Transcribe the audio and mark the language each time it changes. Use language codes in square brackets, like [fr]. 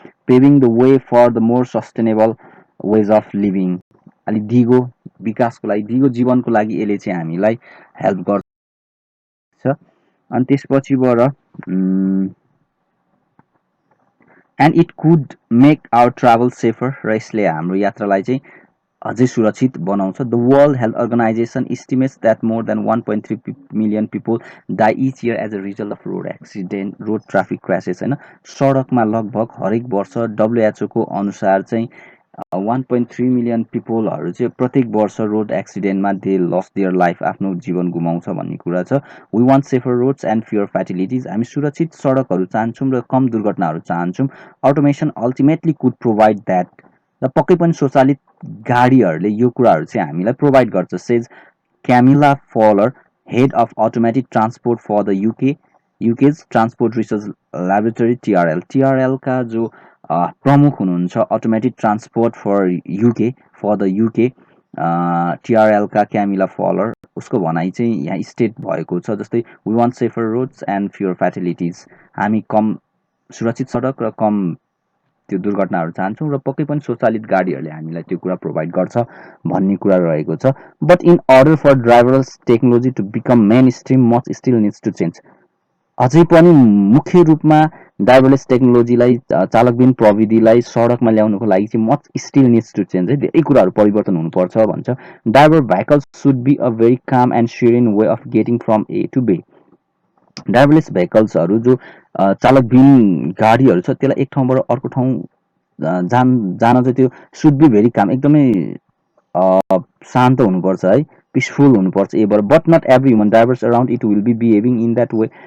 [en] paving the way for the more sustainable ways of living, [ne] अलिक दिगो विकासको लागि, दिगो जीवनको लागि यसले चाहिँ हामीलाई हेल्प गर्छ। अनि त्यसपछिबाट [en] and it could make our travel safer, [ne] र यसले हाम्रो यात्रालाई चाहिँ अझै सुरक्षित बनाउँछ। [en] The world health organisation estimates that more than 1.3 million people die each year as a result of road accident, road traffic crashes होइन। [ne] सडकमा लगभग हरेक वर्ष डब्लुएचओको अनुसार चाहिँ 1.3 मिलियन पिपलहरू चाहिँ प्रत्येक वर्ष road एक्सिडेन्टमा [en] they lose their life, [ne] आफ्नो जीवन गुमाउँछ भन्ने कुरा छ। [en] we want safer roads and fewer fatalities, [ne] हामी सुरक्षित सडकहरू चाहन्छौँ र कम दुर्घटनाहरू चाहन्छौँ। [en] automation ultimately could provide that, [ne] र पक्कै पनि स्वचालित गाडीहरूले यो कुराहरू चाहिँ हामीलाई प्रोभाइड गर्छ, [en] says Camilla Fuller, head of automatic transport for the UK's transport research laboratory [ne] टिआरएलका जो प्रमुख हुनुहुन्छ [en] automatic transport for the UK [ne] टिआरएलका क्यामिला फलर, उसको भनाइ चाहिँ यहाँ स्टेट भएको छ जस्तै [en] we want safer roads and fewer fatalities, [ne] हामी कम सुरक्षित सडक र कम त्यो दुर्घटनाहरू चाहन्छौँ, र पक्कै पनि स्वचालित गाडीहरूले हामीलाई त्यो कुरा प्रोभाइड गर्छ भन्ने कुरा रहेको छ। [en] But in order for driverless technology to become mainstream much still needs to change. [ne] अझै पनि मुख्य रूपमा ड्राइभरलेस टेक्नोलोजीलाई चालकबिन प्रविधिलाई सडकमा ल्याउनुको लागि चाहिँ [en] much still needs to change [ne] है, धेरै कुराहरू परिवर्तन हुनुपर्छ भन्छ। [en] Driver vehicles should be a very calm and assuring way of getting from A to B. [ne] ड्राइभरलेस भेहिकल्सहरू जो चालकबिन गाडीहरू छ त्यसलाई एक ठाउँबाट अर्को ठाउँ जान चाहिँ त्यो [en] should be very calm, [ne] एकदमै शान्त हुनुपर्छ है, पिसफुल हुनुपर्छ ever, [en] But not every human drivers around it will be behaving in that way.